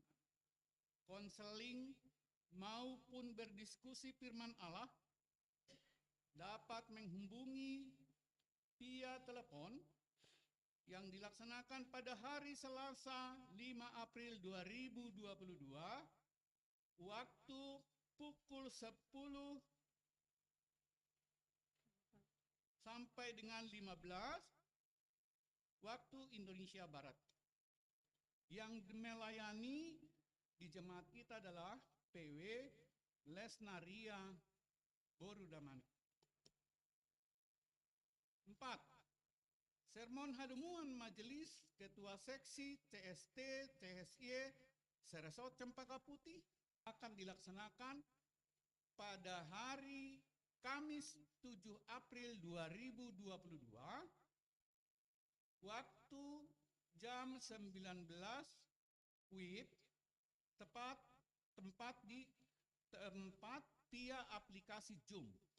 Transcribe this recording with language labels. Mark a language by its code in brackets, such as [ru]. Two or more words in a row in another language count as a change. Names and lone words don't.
[id] konseling maupun berdiskusi firman Allah, dapat menghubungi via telepon yang dilaksanakan pada hari Selasa 5 April 2022, waktu pukul 10 sampai dengan 15 waktu Indonesia Barat. Yang melayani di jemaat kita adalah PW Lesnaria Borudamani. 4. Sermon Hadumuan Majelis Ketua Seksi CST CSY Seresot Cempaka Putih akan dilaksanakan pada hari Kamis 7 April 2022, waktu jam 19 WIB, tempat via aplikasi Zoom.